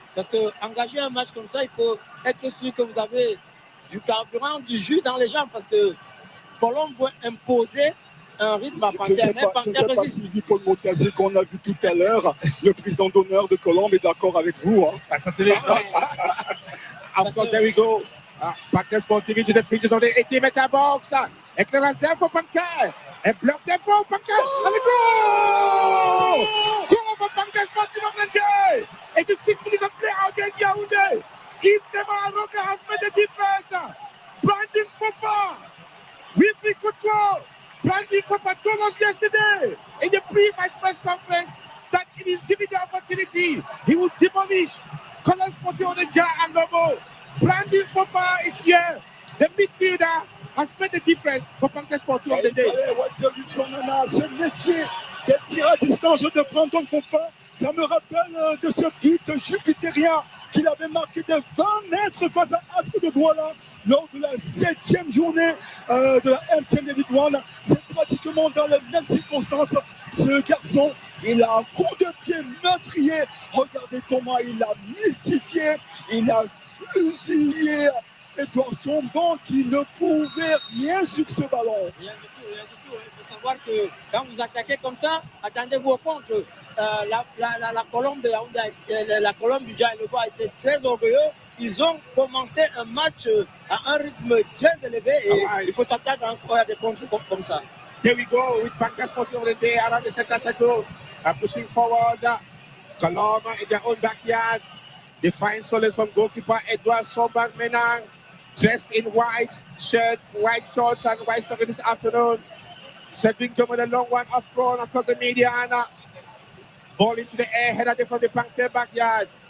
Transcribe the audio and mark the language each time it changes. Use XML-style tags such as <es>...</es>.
<fr>Parce qu'engager un match comme ça, il faut être sûr que vous avez du carburant, du jus dans les jambes. Parce que Colombe veut imposer un rythme à Panther. Je ne sais pas si Paul Mokazi, qu'on a vu tout à l'heure, le président d'honneur de Colombe, est d'accord avec vous. Hein.</fr> <en>Of course, there we go. Panther Sporting into the features of the 18-meter box. Éclairage there for Panther. A block there for Panther. And we go! Goal for Panther Sporting of Nde. 86 minutes of play out there in Yaoundé. Yves Roca has made the difference. Brandon Fopa. Wilfried Couture. Brandon Fopa told us yesterday in the pre-match press conference that it is given the opportunity, he will demolish Colombe Sporting of Dja and Lobo. Brandon Fopa is here. The midfielder has made the difference for Panther Sporting of Nde.</en> <fr>Se méfier des tirs à distance de Brandon Fopa. Ça me rappelle de ce but jupitérien qu'il avait marqué de 20 mètres face à Astre de Douala lors de la 7e journée de la MTN Elite One. C'est pratiquement dans les mêmes circonstances. Ce garçon, il a un coup de pied meurtrier. Regardez comment il a mystifié, il a fusillé Edouard Sombon qui ne pouvait rien sur ce ballon. Rien du tout, rien du tout. Il faut savoir que quand vous attaquez comme ça, attendez-vous au compte. La Colombe du Dja et Lobo a été très orgueilleux. Ils ont commencé un match à un rythme très élevé et il faut s'attendre encore à des contres comme ça.</fr> <en>There we go with Panther Sporting of Nde around the center circle, pushing forward. Colombe in their own backyard. They find solace from goalkeeper Edouard Sombang Menang, dressed in white shirt, white shorts, and white stockings this afternoon. Cedric Jomo, the long one up front across the median. Ball into the air, headed from the Panther backyard.</en>